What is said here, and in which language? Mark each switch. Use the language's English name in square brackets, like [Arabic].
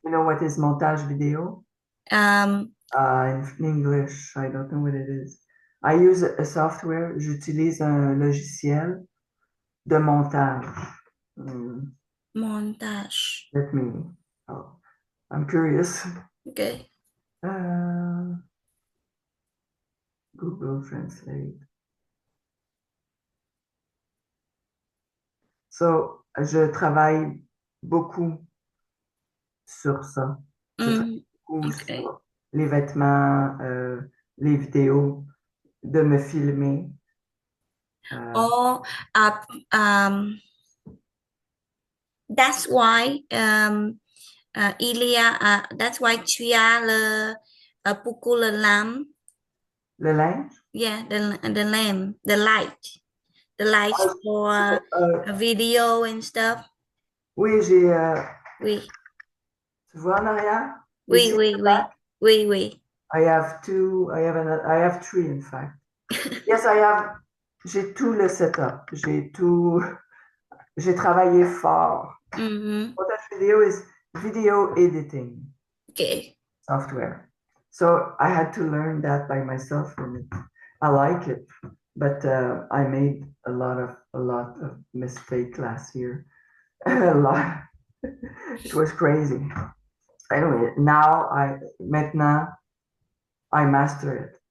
[English] You know what is montage video? Um, In English, I don't know what it is. I use a software, [French] j'utilise un logiciel de montage. Hmm, montage. [English] let me, oh, I'm curious. Okay. Uh, Google Translate. [French] So, je travaille beaucoup sur ça. Je travaille Mm, beaucoup [English] okay. [French] sur les vêtements, les vidéos, de me filmer. [English] Oh, uh, um, that's why that's why [French] tu as beaucoup le [English] lamp. [French] Le linge. [English] Yeah, the lamp, the lights Ah, for a euh, video and stuff. [French] oui, Oui, tu vois en arrière? You oui, [English] see [French] oui, [English] the [French] oui, [English] back? [French] oui, oui. [English] I have three in fact. Yes, I have. [French] J'ai tout le setup. J'ai travaillé fort. Mhm. [English] Montage vidéo is video editing Okay. software. So I had to learn that by myself, and I like it. But I made a lot of mistake last year. A lot. It was crazy. Anyway, maintenant, I master it.